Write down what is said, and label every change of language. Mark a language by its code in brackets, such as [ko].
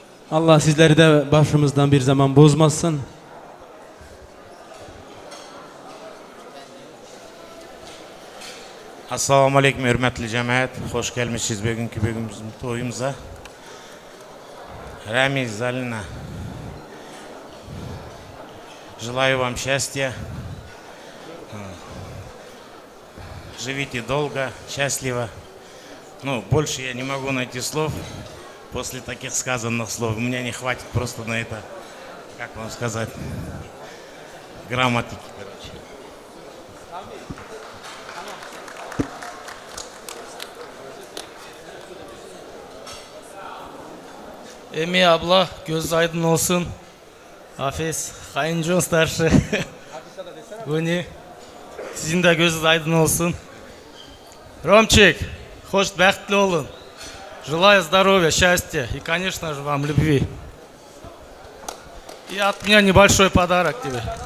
[crh] Allah sizleri de başımızdan bir zaman bozmasın. Assalamu alaikum hürmetli cemaat. Hoş gelmişiz bugünkü toyumuza. [ru] Ramiz, Залина, желаю вам счастья. Живите долго, счастливо. Ну, больше я не могу найти слов после таких сказанных слов. У меня не хватит просто на это, как вам сказать, грамматики, короче. [crh] Emi abla göz aydın olsun. Hafiz, Kayıncı старший. Guni, sizin de gözünüz aydın olsun. [ru] Ромчик, [crh] хош бақытты olun. [ru] Желаю здоровья, счастья и, конечно же, вам любви. И от меня небольшой подарок тебе.